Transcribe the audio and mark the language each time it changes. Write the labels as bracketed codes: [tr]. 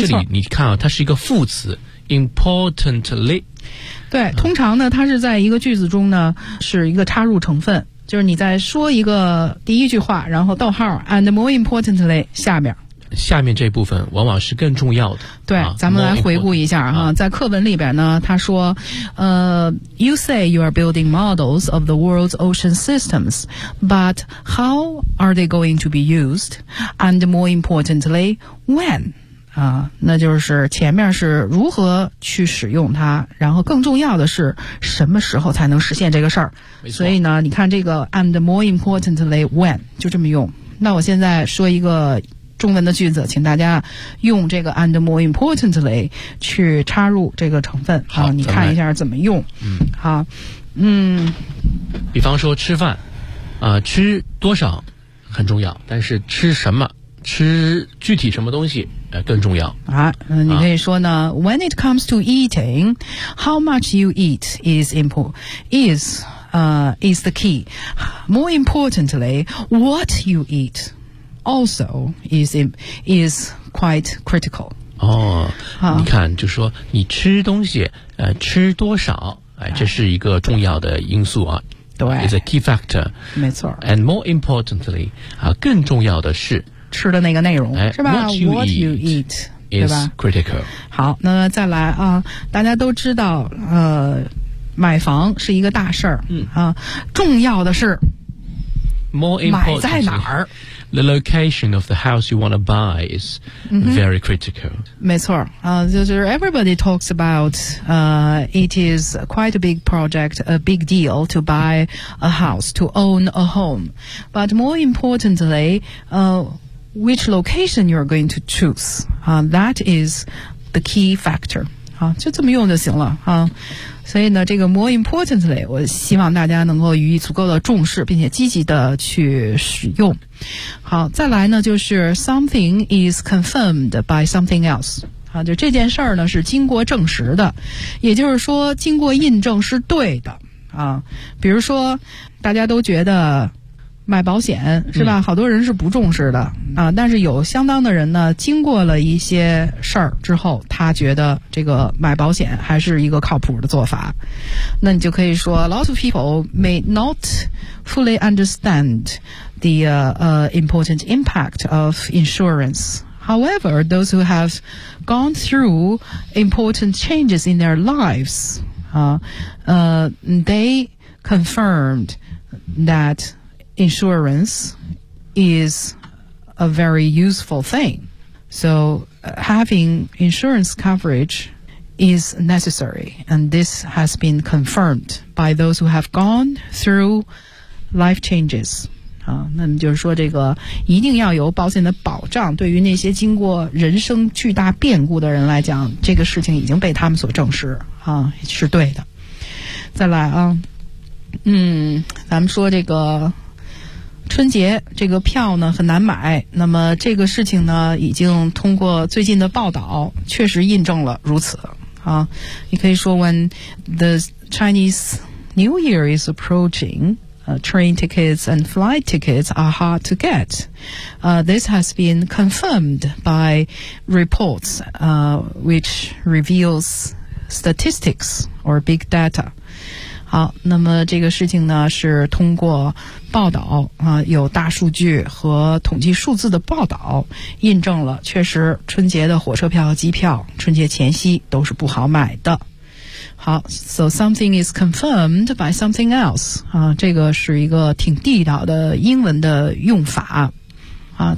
[zh] 这里你看啊，它是一个副词 importantly。对，通常呢，它是在一个句子中呢，是一个插入成分，就是你在说一个第一句话，然后逗号 [en] and more importantly [zh] 下面。下面这部分往往是更重要的。对，咱们来回顾一下哈，在课文里边呢，他说， [en] You say you are building models of the world's ocean systems, but how are they going to be used? And more importantly, when? [zh] 啊，那就是前面是如何去使用它，然后更重要的是什么时候才能实现这个事儿。没错。所以呢，你看这个 [en] and more importantly, when? [zh] 就这么用。那我现在说一个中文的句子，请大家用这个 and more importantly 去插入这个成分。好，你看一下怎么用。嗯，好，嗯，比方说吃饭，吃多少很重要，但是吃什么，吃具体什么东西，更重要。啊，你可以说呢 [en] ，When it comes to eating, how much you eat is is the key. More importantly, what you eat. Also is quite critical. [zh] 哦，你看，就说你吃东西，吃多少，哎，这是一个重要的因素啊。对 [en] ，is a key factor. [zh] 没错。 [en] And more importantly, [zh] 啊，更重要的是吃的那个内容，哎，是吧 [en] ？What you eat is critical. [zh] 好，那再来啊，大家都知道，买房是一个大事儿，重要的是 [en] more importantly [zh] 买在哪儿。 [en] The location of the house you want to buy is very critical. [zh] 没错， [en] 就是 everybody talks about, it is quite a big project, a big deal to buy a house, to own a home. But more importantly, which location you're going to choose, that is the key factor. [zh] 就这么用就行了，所以呢，这个 [en] more importantly, [zh] 我希望大家能够予以足够的重视，并且积极的去使用。好，再来呢，就是 [en] something is confirmed by something else。 [zh] 好，就这件事儿呢是经过证实的，也就是说经过印证是对的啊。比如说，大家都觉得买保险是吧，好多人是不重视的啊，但是有相当的人呢，经过了一些事儿之后，他觉得这个买保险还是一个靠谱的做法。那你就可以说 [en] lot of people may not fully understand the important impact of insurance. However, those who have gone through important changes in their lives, they confirmed thatinsurance is a very useful thing. So having insurance coverage is necessary, and this has been confirmed by those who have gone through life changes. [zh] 那么就是说这个一定要有保险的保障，对于那些经过人生巨大变故的人来讲，这个事情已经被他们所证实，是对的。再来啊，咱们说这个春节这个票呢很难买，那么这个事情呢已经通过最近的报道确实印证了如此啊。你可以说 [en] when the Chinese New Year is approaching, train tickets and flight tickets are hard to get. This has been confirmed by reports, which reveals statistics or big data. [zh] 好，那么这个事情呢是通过报道啊，有大数据和统计数字的报道印证了，确实春节的火车票和机票春节前夕都是不好买的。好 ， [en] so something is confirmed by something else [zh] 啊，这个是一个挺地道的英文的用法啊。